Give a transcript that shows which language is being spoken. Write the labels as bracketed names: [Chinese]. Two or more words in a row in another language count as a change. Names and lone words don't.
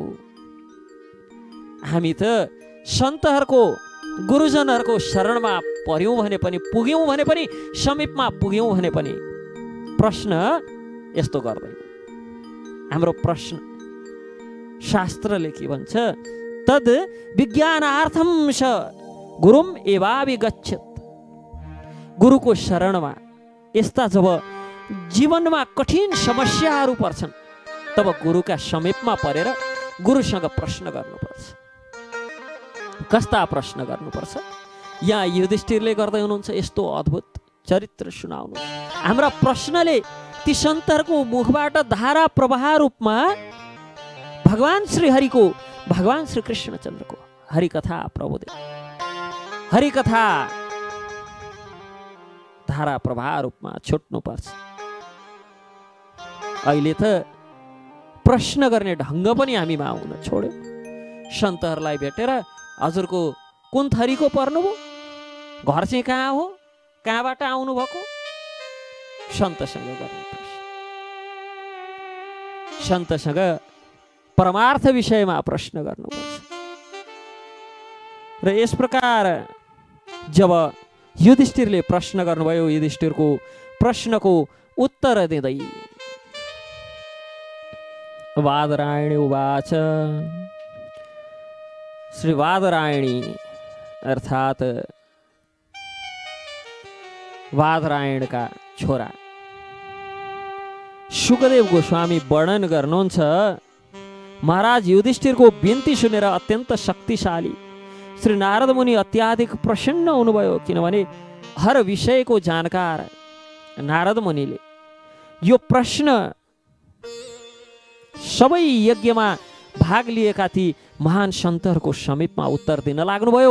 [Nepali] हामी त सन्तहरूको, गुरुजनहरूको शरणमा पर्यौँ भने पनि, पुग्यौँ भने पनि, समीपमा पुग्यौँ भने पनि प्रश्न यस्तो गर्दैन। हाम्रो प्रश्न शास्त्रले के भन्छ? [Sanskrit] तद् विज्ञानार्थं स गुरुम एवाभिगच्छेत्। [Nepali] गुरुको शरणमा यस्ता जब जीवनमा कठिन समस्याहरू पर्छन् तब गुरुका समीपमा परेर गुरुसँग प्रश्न गर्नुपर्छ। कस्ता प्रश्न गर्नुपर्छ? यहाँ युधिष्ठिरले गर्दै हुनुहुन्छ यस्तो अद्भुत चरित्र सुनाउनु। हाम्रा प्रश्नले ती सन्तहरूको मुखबाट धारा प्रवाह रूपमा भगवान श्री हरिको, भगवान श्री कृष्णचन्द्रको हरिकथा प्रबोधित, हरिकथा धारा प्रवाह रूपमा छुट्नुपर्छ। अहिले त प्रश्न गर्ने ढङ्ग पनि हामीमा आउन छोड्यो। सन्तहरूलाई भेटेर हजुरको कुन थरीको पर्नुभयो, घर चाहिँ कहाँ हो, कहाँबाट आउनु भएको, सन्तसँग गर्ने प्रश्न। सन्तसँग परमार्थ विषयमा प्रश्न गर्नुपर्छ। र यस प्रकार जब युधिष्ठिरले प्रश्न गर्नुभयो, युधिष्ठिरको प्रश्नको उत्तर दिँदै [Sanskrit] वादरायणी उवाच। [Nepali] श्री वादरायणी अर्थात वादरायणका छोरा शुकदेव गोस्वामी वर्णन गर्नुहुन्छ, महाराज युधिष्ठिरको बिन्ती सुनेर अत्यन्त शक्तिशाली श्री नारद मुनि अत्याधिक प्रसन्न हुनुभयो। किनभने हर विषयको जानकार नारद मुनिले यो प्रश्न सबै यज्ञमा भाग लिएका ती महान सन्तहरूको समीपमा उत्तर दिन लाग्नुभयो।